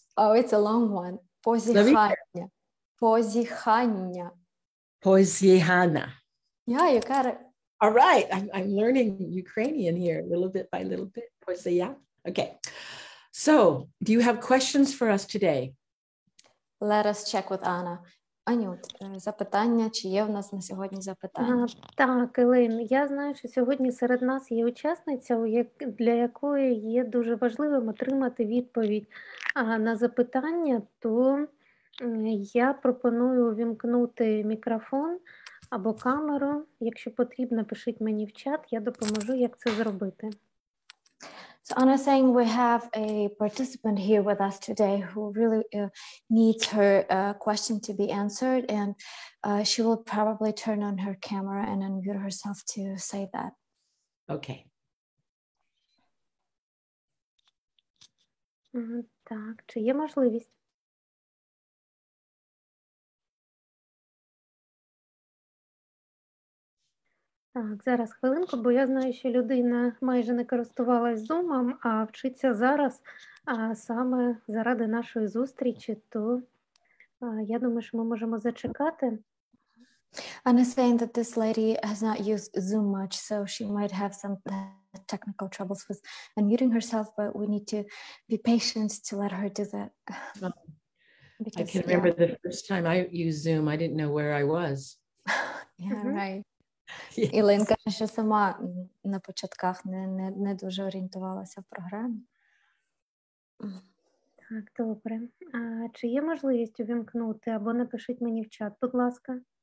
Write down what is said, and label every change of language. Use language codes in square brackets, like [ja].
[en] Oh, it's a long one. Позіхання. Позіхання. [uk] Pozihana. [en] Yeah, you got it. All right. I'm learning Ukrainian here little bit by little bit. Pozia. Okay. So, do you have questions for us today? Let us check with Anna. [uk] Анют, запитання, чи є в нас на сьогодні запитання? Так, Елейн, я знаю, що сьогодні серед нас є учасниця, для якої є дуже важливим отримати відповідь на запитання, то я пропоную увімкнути мікрофон або камеру. Якщо потрібно, пишіть мені в чат, я допоможу, як це зробити. [en] So Anna saying we have a participant here with us today who really needs her question to be answered, and she will probably turn on her camera and unmute herself to say that. Okay. [uk] Так, чи є можливість? Так, зараз хвилинку, бо я знаю, що людина майже не користувалась Zoom, а вчиться зараз саме заради нашої зустрічі, то я думаю, що ми можемо зачекати. [en] Anna saying that this lady has not used Zoom much, so she might have some technical troubles with unmuting herself, but we need to be patient to let her do that. I can remember the first time I used Zoom, I didn't know where I was. Yeah, right. [uk] Ілейн каже, що сама на початках не дуже орієнтувалася в програмі. Так, добре. Чи є можливість увімкнути або напишіть мені в чат, будь ласка.